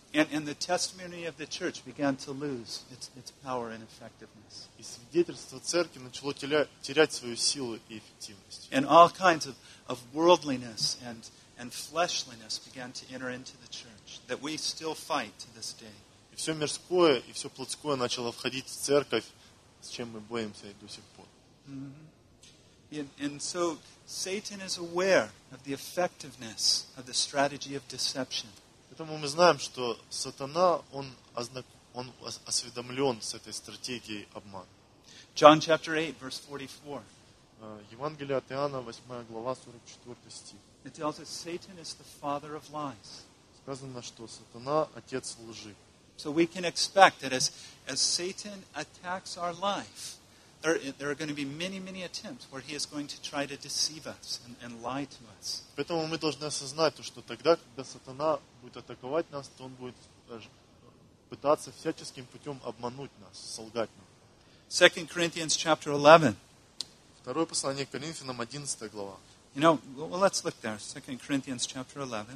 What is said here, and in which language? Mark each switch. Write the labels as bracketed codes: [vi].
[en] And the testimony of the church began to lose its power and effectiveness. [ru] И свидетельство церкви начало терять свою силу и эффективность. [en] And all kinds of worldliness and fleshliness began to enter into the church that we still fight to this day. [ru] И все мирское и все плотское начало входить в церковь, с чем мы боремся до сих пор. Mm-hmm. [en] And so Satan is aware of the effectiveness of the strategy of deception. [ru] Поэтому мы знаем, что сатана, он осведомлен с этой стратегией обмана. [en] John chapter 8, verse 44. [ru] Евангелие от Иоанна, 8 глава, 44 стих. [en] It tells us Satan is the father of lies. [ru] Сказано, что сатана – отец лжи. [en] So we can expect that as Satan attacks our life, there are going to be many, many attempts where he is going to try to deceive us and lie to us. [ru] Поэтому мы должны осознать то, что тогда, когда сатана будет атаковать нас, то он будет пытаться всяческим путем обмануть нас, солгать нам. [en] 2 Corinthians chapter 11. [ru] Второе послание к Коринфянам, 11 глава. [en] You know, well, let's look there. 2 Corinthians chapter 11.